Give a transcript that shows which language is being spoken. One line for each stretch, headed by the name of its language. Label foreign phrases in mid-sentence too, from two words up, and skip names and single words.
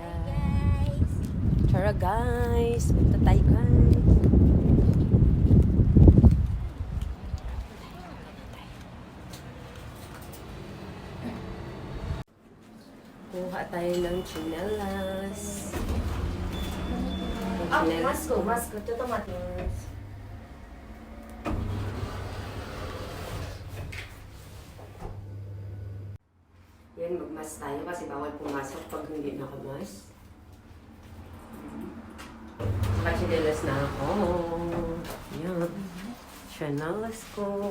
Filipino: Tara guys. Punta tayo guys. Kuha tayo ng chinelas.
Japanese: あ、マスク、ちょっと待って。
Filipino: Yan, magmas tayo kasi bawal pumasok pag hindi nakamas. Saka chinelas na ako. Yan. Chinelas ko.